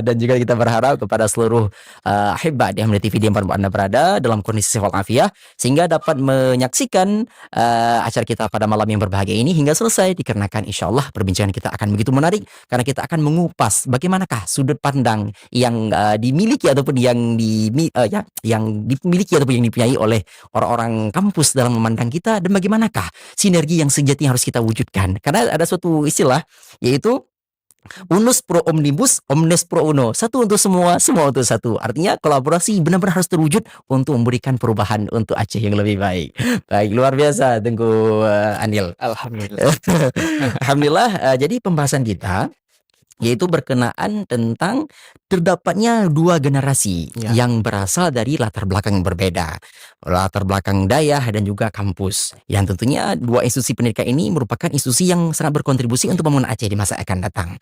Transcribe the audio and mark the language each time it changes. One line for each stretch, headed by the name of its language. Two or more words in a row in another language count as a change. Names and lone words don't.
Indonesian: Dan juga kita berharap kepada seluruh ahibah di DMDH TV di mana Anda berada dalam kondisi sehat walafiat sehingga dapat menyaksikan acara kita pada malam yang berbahagia ini hingga selesai, dikarenakan
Arabic: إن شاء الله
Indonesian: perbincangan kita akan begitu menarik karena kita akan mengupas bagaimanakah sudut pandang yang dimiliki ataupun yang dimiliki ataupun yang dipunyai oleh orang-orang kampus dalam memandang kita, dan bagaimanakah sinergi yang sejatinya harus kita wujudkan. Karena ada suatu istilah yaitu
Latin: unus pro omnibus, omnes pro uno.
Indonesian: Satu untuk semua, semua untuk satu. Artinya kolaborasi benar-benar harus terwujud untuk memberikan perubahan untuk Aceh yang lebih baik. Baik, luar biasa Tengku Anil. Alhamdulillah. Alhamdulillah. Jadi pembahasan kita yaitu berkenaan tentang terdapatnya dua generasi yang berasal dari latar belakang yang berbeda, latar belakang dayah dan juga kampus, yang tentunya dua institusi pendidikan ini merupakan institusi yang sangat berkontribusi untuk pembangunan Aceh di masa akan datang.